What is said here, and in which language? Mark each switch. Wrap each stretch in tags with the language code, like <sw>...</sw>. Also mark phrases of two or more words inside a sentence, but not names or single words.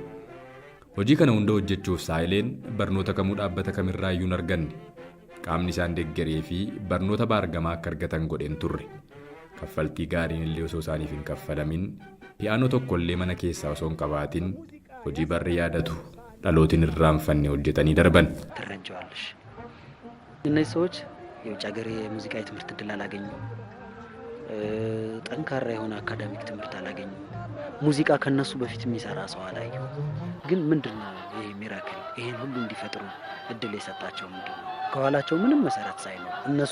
<om>Hojii kana hunda hojjechuuf saayileen barnoota kamuu dhaabbata kamirraa iyyuu hin arganne qaamni isaan deeggaree fi barnoota baargamaa akka argatan godheen turre kaffaltii gaariin illee osoo isaaniif hin kaffalamin piyaanoo tokkollee mana keessaa osoo hin qabaatin hojii barri yaadatu dhalootiin irraanfanne hojjetanii darban.</om> <am>ትረጃዋለሽ እነዚህ ሰዎች የውጭ ሀገር የሙዚቃ ትምህርት እድል አላገኙ ጠንካራ የሆነ አካዳሚክ ትምህርት አላገኙ ሙዚቃ ከነሱ በፊት የሚሰራ ሰው አላዩ ግን ምንድነው ይሄ ሚራክል ይሄን ሁሉ እንዲፈጥሩ እድል የሰጣቸው ምንድነው ከኋላቸው ምንም መሰረት ሳይኖር እነሱ</am>